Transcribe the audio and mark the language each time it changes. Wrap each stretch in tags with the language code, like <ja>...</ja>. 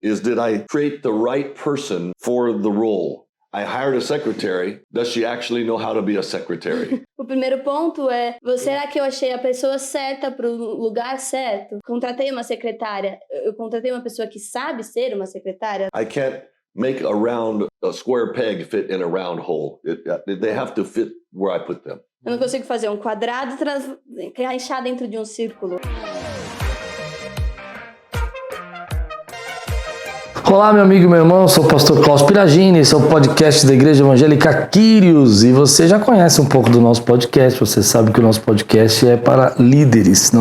<en>is, did I create the right person for the role? I hired a secretary. Does she actually know how to be a secretary?</en> <pt>O primeiro ponto é, será que eu achei a pessoa certa para o lugar certo? Contratei uma secretária. Eu contratei uma pessoa que sabe ser uma secretária.</pt> <en>I can't make a square peg fit in a round hole. They have to fit where I put them.</en> <pt>Eu não consigo fazer um quadrado encaixar dentro de um círculo. Olá, meu amigo e meu irmão, eu sou o pastor Klaus Piragini, esse é o podcast da Igreja Evangélica Quírios, e você já conhece um pouco do nosso podcast, você sabe que o nosso podcast é para líderes.</pt>